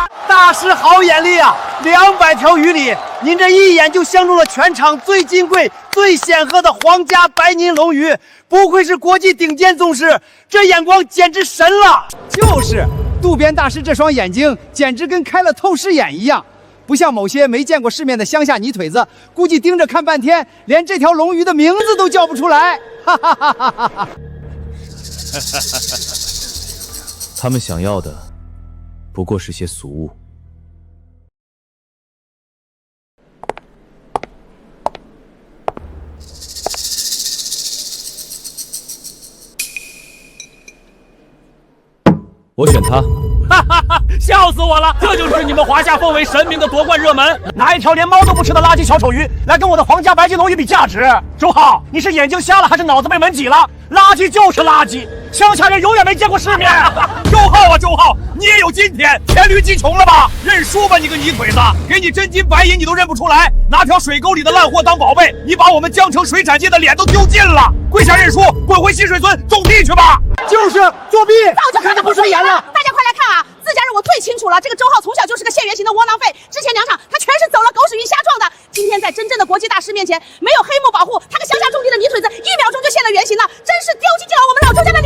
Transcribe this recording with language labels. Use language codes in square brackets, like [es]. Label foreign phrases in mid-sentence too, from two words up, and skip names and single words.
[zh] 大師好眼力啊！200條魚裡，您這一眼就相中了全場最金貴、最顯赫的皇家白銀龍魚，不愧是國際頂尖宗師，這眼光簡直神了！就是，渡邊大師這雙眼睛簡直跟開了透視眼一樣。不像某些沒見過世面的鄉下泥腿子，估計盯着看半天，連這條龍魚的名字都叫不出來。哈哈哈哈哈哈！他們想要的不過是些俗物。我選他。哈哈哈！笑死我了！這就是你們華夏奉為神明的奪冠熱門，拿1條連貓都不吃的垃圾小丑魚來跟我的皇家白金龍魚比價值？周浩，你是眼睛瞎了還是脑子被门擠了？垃圾就是垃圾，鄉下人永遠沒見過世面。周浩啊，周浩，你也有今天，黔驢技窮了吧？認輸吧，你個泥腿子！給你真金白銀你都認不出來，拿條水溝裡的爛貨當寶貝，你把我們江城水產界的臉都丟盡了！跪下認輸，滾回新水村種地去吧！就是作弊，早就看得不顺眼了！大家快来看啊！自家人我最清楚了，这个周浩从小就是个现原形的窝囊废，之前2场他全是走了狗屎运瞎撞的。今天在真正的国际大师面前，没有黑幕保護，他個鄉下種地的泥腿子1秒鐘就現了原形了，真是丟盡了我們老周家的臉。